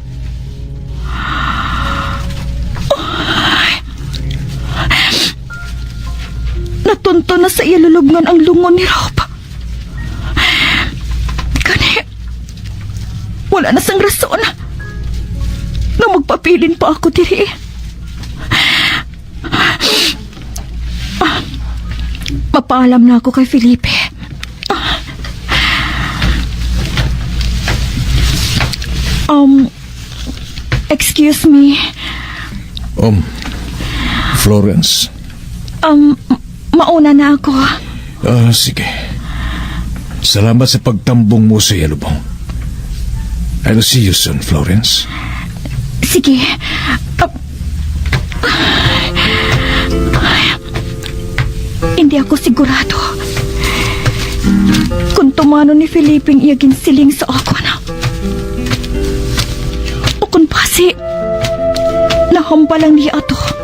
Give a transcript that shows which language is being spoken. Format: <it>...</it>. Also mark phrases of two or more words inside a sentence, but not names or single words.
<hil>Natunto na sa iyalulubngan ang lungon ni Rob. Kani, wala na sang rason na magpapilin pa ako diri. Mapaalam na ako kay Felipe.</hil> <en>Excuse me. Florence.</en> <tl>Mauna na ako.</tl> <hil>Sige. Salamat sa pagtambong mo sa Yalubong.</hil> <en>I'll see you soon, Florence.</en> <hil>Sige.</hil> <tl>Hindi ako sigurado kung</tl> <hil>tumano ni Felipe iya ginsiling sa ako na. O kung pasi, nahambalang niya ato.</hil>